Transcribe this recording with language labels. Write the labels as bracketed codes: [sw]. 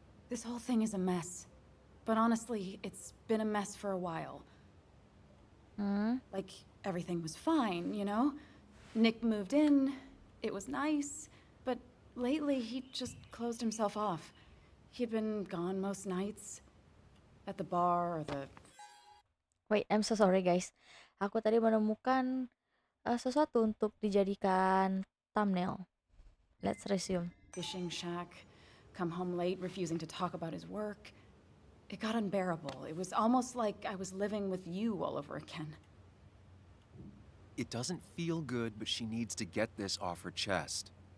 [en] This whole thing is a mess. But honestly, it's been a mess for a while. Hmm? Like, everything was fine, you know? Nick moved in, it was nice, but lately he just closed himself off. He'd been gone most nights. At the bar or the... Wait, I'm so sorry guys. [id] Aku tadi menemukan sesuatu untuk dijadikan thumbnail. [en] Let's resume. fishing shack, come home late, refusing to talk about his work. It got unbearable. It was almost like I was living with you all over again. It doesn't feel good, but she needs to get this off her chest.